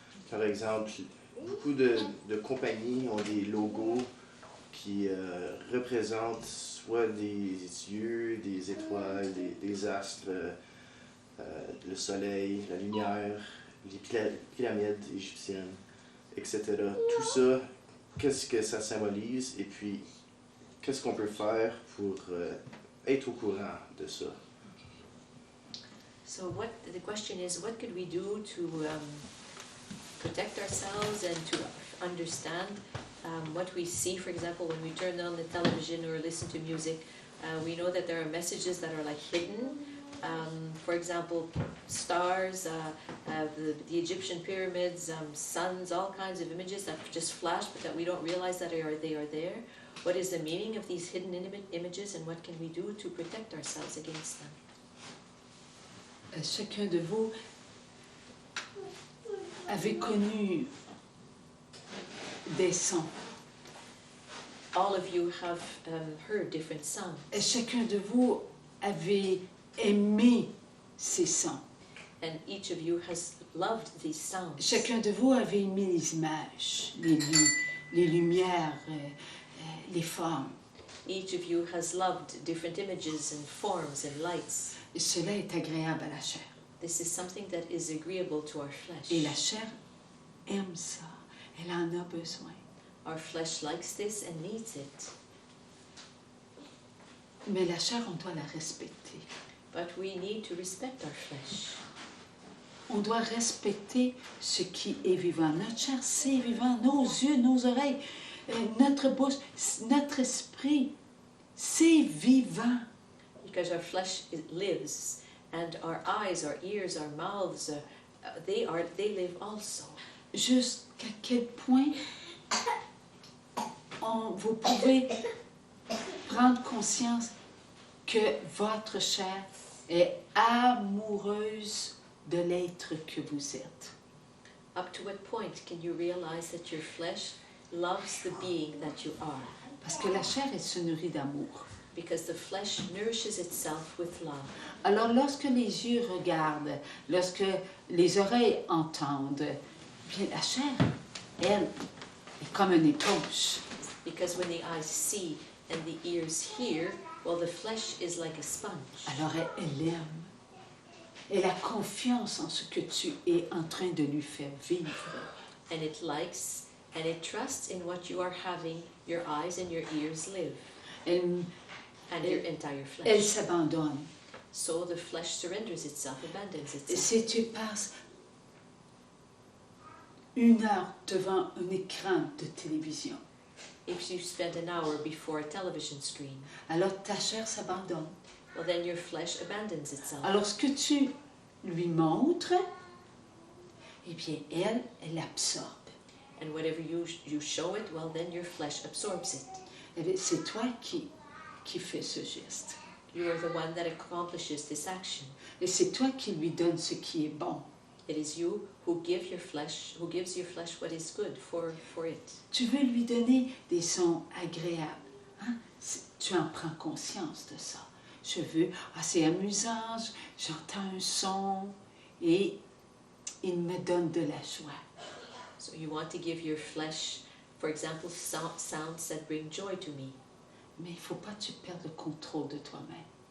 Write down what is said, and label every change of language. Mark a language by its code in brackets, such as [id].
[fr] Par exemple, beaucoup de compagnies ont des logos qui représentent soit des yeux, des étoiles, des astres, le soleil, la lumière, les pyramides égyptiennes, etc. Tout ça, qu'est-ce que ça symbolise et puis qu'est-ce qu'on peut faire pour être au courant de ça? [en] So the question is, what could we do to protect ourselves and to understand what we see? For example, when we turn on the television or listen to music, we know that there are messages that are like hidden. For example, stars, the Egyptian pyramids, suns, all kinds of images that just flash but that we don't realize that they are there. What is the meaning of these hidden images and what can we do to protect ourselves against them? [fr] Chacun de vous avez connu des sons. [en] All of you have heard different sounds. [fr] Et chacun de vous avez aimé ces sons. [en] And each of you has loved these sounds. [fr] Chacun de vous avait aimé les images, les lumières, les formes. [en] Each of you has loved different images and forms and lights. [fr] Et cela est agréable à la chair. [en] This is something that is agreeable to our flesh. [fr] Et la chair aime ça. Elle en a besoin. [en] Our flesh likes this and needs it. [fr] Mais la chair, on doit la respecter. [en] But we need to respect our flesh. [fr] On doit respecter ce qui est vivant. Notre chair, c'est vivant. Nos yeux, nos oreilles, notre bouche, notre esprit, c'est vivant. [en] Because our flesh lives, and our eyes, our ears, our mouths, they live also. [fr] Jusqu'à quel point vous pouvez prendre conscience que votre chair est amoureuse de l'être que vous êtes. [en] Up to what point can you realize that your flesh loves the being that you are? [fr] Parce que la chair, elle se nourrit d'amour. [en] Because the flesh nourishes itself with love. [fr] Alors lorsque les yeux regardent, lorsque les oreilles entendent, bien la chair, elle, est comme une éponge. [en] Because when the eyes see and the ears hear, well, the flesh is like a sponge. [fr] Alors elle aime. Elle a confiance en ce que tu es en train de lui faire vivre. [en] And it likes and it trusts in what you are having your eyes and your ears live. [fr] Elle [en] Your entire flesh. [fr] Elle s'abandonne. [en] So the flesh surrenders itself, abandons itself. [fr] Si tu passes 1 heure devant un écran de télévision, [en] If you spend an hour before a television screen, [fr] alors ta chair s'abandonne. [en] well, then your flesh abandons itself. [fr] Alors ce que tu lui montres, eh bien elle absorbe. [en] And whatever you show it, well, then your flesh absorbs it. [fr] Eh bien, c'est toi qui fais ce geste. [en] You are the one that accomplishes this action. [fr] Et c'est toi qui lui donnes ce qui est bon. [en] It is you who gives your flesh what is good for it. [fr] Tu veux lui donner des sons agréables. Hein? Tu en prends conscience de ça. Je veux, c'est amusant, j'entends un son et il me donne de la joie. [en] So you want to give your flesh, for example, sounds that bring joy to me. [fr] Mais il ne faut pas que tu perdes le contrôle de toi-même.